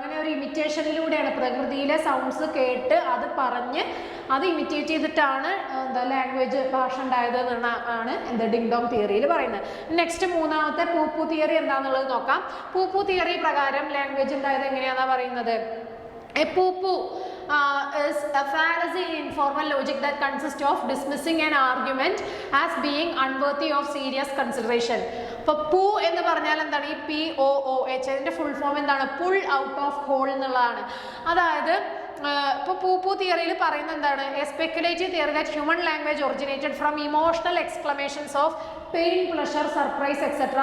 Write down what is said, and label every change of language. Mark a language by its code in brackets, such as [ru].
[ml] അങ്ങനെ ഒരു ഇമിറ്റേഷനിലൂടെയാണ് പ്രകൃതിയിലെ സൗണ്ട്സ് കേട്ട് അത് പറഞ്ഞ് അത് ഇമിറ്റേറ്റ് ചെയ്തിട്ടാണ് ലാംഗ്വേജ് ഭാഷ ഉണ്ടായത് എന്നാണ് ഡിങ് ഡോങ് തിയറിയിൽ പറയുന്നത്. നെക്സ്റ്റ് മൂന്നാമത്തെ പൂപ്പു തിയറി എന്താണെന്നുള്ളത് നോക്കാം. പൂപ്പു തിയറി പ്രകാരം ലാംഗ്വേജ് ഉണ്ടായത് എങ്ങനെയാണെന്നാണ് പറയുന്നത്. [en] Pooh pooh is a fallacy in informal logic that consists of dismissing an argument as being unworthy of serious consideration. [ml] അപ്പോൾ പൂ എന്ന് പറഞ്ഞാൽ എന്താണ്, ഈ POOH അതിൻ്റെ ഫുൾ ഫോം എന്താണ്, പുൾ ഔട്ട് ഓഫ് ഹോൾ എന്നുള്ളതാണ്. അതായത് ഇപ്പോൾ പൂപ്പു തിയറിയിൽ പറയുന്നത് എന്താണ്, [en] A speculative theory that human language originated from emotional exclamations of pain, pleasure, surprise etcetera.